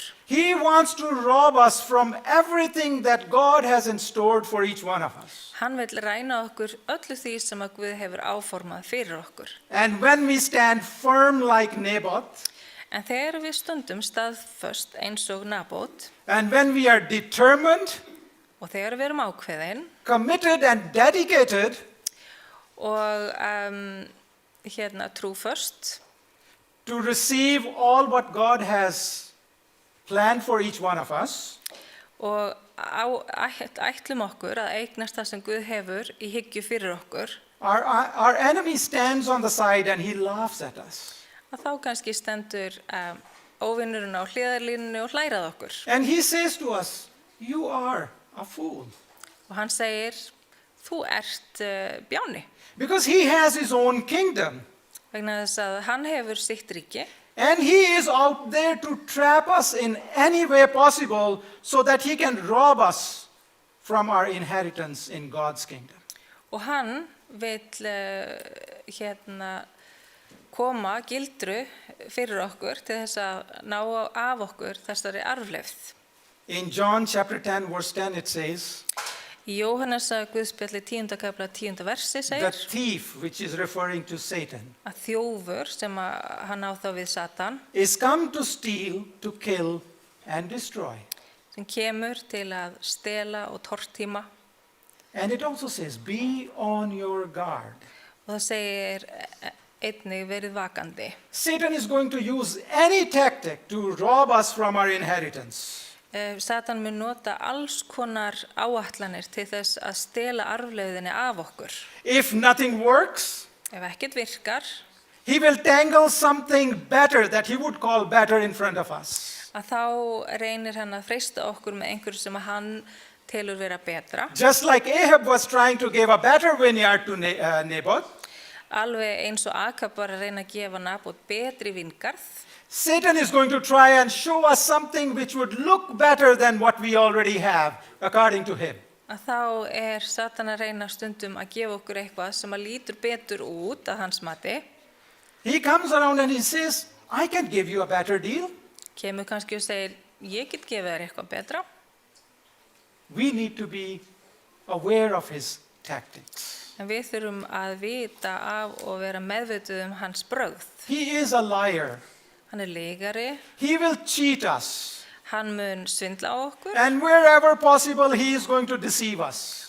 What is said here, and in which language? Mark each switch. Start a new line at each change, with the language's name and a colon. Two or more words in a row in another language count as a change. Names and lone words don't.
English: He wants to rob us from everything that God has in store for each one of us.
Icelandic: Hann vil ræna okkur öllu því sem að Guð hefur áformað fyrir okkur.
English: And when we stand firm like Naboth,
Icelandic: En þegar við stundum staðföst eins og Nabot
English: and when we are determined,
Icelandic: og þegar við erum ákveðin
English: committed, and dedicated,
Icelandic: og trúföst
English: to receive all what God has planned for each one of us,
Icelandic: og ætlum okkur að eignast það sem Guð hefur í hyggju fyrir okkur,
English: our enemy stands on the side and he laughs at us.
Icelandic: að þá kannski stendur óvinnurinn á hliðarlínunni og hlærað okkur.
English: And he says to us, "You are a fool."
Icelandic: Og hann segir, þú ert bjáni.
English: Because he has his own kingdom.
Icelandic: Vegna þess að hann hefur sitt ríki
English: And he is out there to trap us in any way possible so that he can rob us from our inheritance in God's kingdom.
Icelandic: og hann vil koma gildru fyrir okkur til þess að ná af okkur þessari arfleifð.
English: In John chapter 10 verse 10 it says,
Icelandic: Í Jóhannesa Guðspjalli 10. kapla 10. versi
English: the
Icelandic: segir
English: thief, which is referring to Satan,
Icelandic: að þjófur sem að hann á þá við Satan
English: is come to steal, to kill, and destroy.
Icelandic: sem kemur til að stela og tortíma
English: And it also says, be on your guard.
Icelandic: og það segir einnig verið vakandi.
English: Satan is going to use any tactic to rob us from our inheritance.
Icelandic: Satan mun nota alls konar áætlanir til þess að stela arfleiðinni af okkur.
English: If nothing works,
Icelandic: Ef ekkert virkar,
English: he will tangle something better that he would call better in front of us.
Icelandic: að þá reynir hann að freista okkur með einhverju sem hann telur vera betra.
English: Just like Ahab was trying to give a better vineyard to Naboth,
Icelandic: Alveg eins og Akab var að reyna að gefa Nabot betri vingarð.
English: Satan is going to try and show us something which would look better than what we already have, according to him.
Icelandic: Að þá Satan að reyna stundum að gefa okkur eitthvað sem að lítur betur út að hans mati.
English: He comes around and he says, I can give you a better deal.
Icelandic: Kemur kannski og segir, ég get gefið þér eitthvað betra.
English: We need to be aware of his tactics.
Icelandic: En við þurfum að vita af og vera meðvituð hans brögð.
English: He is a liar.
Icelandic: Hann lygari,
English: He will cheat us.
Icelandic: hann mun svindla á okkur
English: And wherever possible, he is going to deceive us.